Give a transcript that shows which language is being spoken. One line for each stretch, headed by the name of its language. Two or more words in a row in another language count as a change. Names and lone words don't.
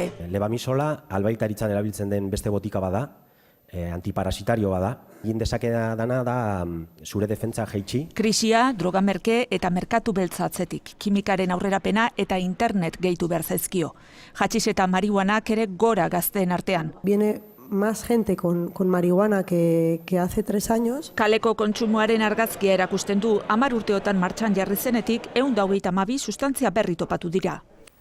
Basque: Lebamisola albaitaritzan erabiltzen den beste botika bada, antiparasitario bada. Egin dezakena dana da zure defentsa jaitsi. Krisia, droga merke eta merkatu beltza atzetik. Kimikaren aurrerapena eta internet gehitu behar zaizkio. Hatxis eta marihuanak ere gora gazteen artean.
Spanish: Viene más gente con marihuana que hace 3 años.
Basque: Kaleko kontsumoaren argazkia erakusten du 10 urteotan martxan jarri zenetik 122 sustantzia berri topatu dira.